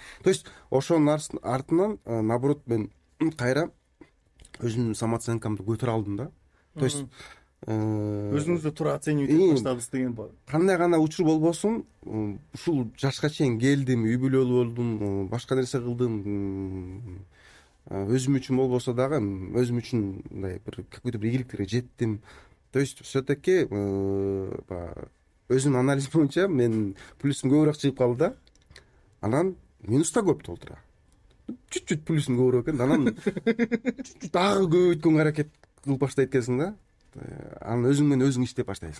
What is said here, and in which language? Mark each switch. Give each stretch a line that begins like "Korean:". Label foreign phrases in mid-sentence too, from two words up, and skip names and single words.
Russian: То есть
Kyrgyz: ошонун артынан наоборот мен кайра өзүмдүн самооценкамды көтөрө алдым да.
Russian: То есть
Kyrgyz: өзүңүздү туура оценивать этип баштадыңыз деген бар. Кандай гана учур болбосун, ушул жашка чейин келдим, үй бүлөлүү болдум, башка нерсе кылдым. Өзүм үчүн болбосо дагы өзүм үчүн мындай бир какой-то бир ийгиликтерге жеттим.
Russian: То есть все-таки
Kyrgyz: өзүмдүн анализ боюнча мен плюсум көбүрөөк чыгып калды да. Анан минус да көп толтура. Чуть-чуть плюсум көбүрөөк экен. Анан дагы көбөйткөнгө аракет кылып баштайт экенсиң да. Анан өзүң менен өзүң иштеп баштайсың.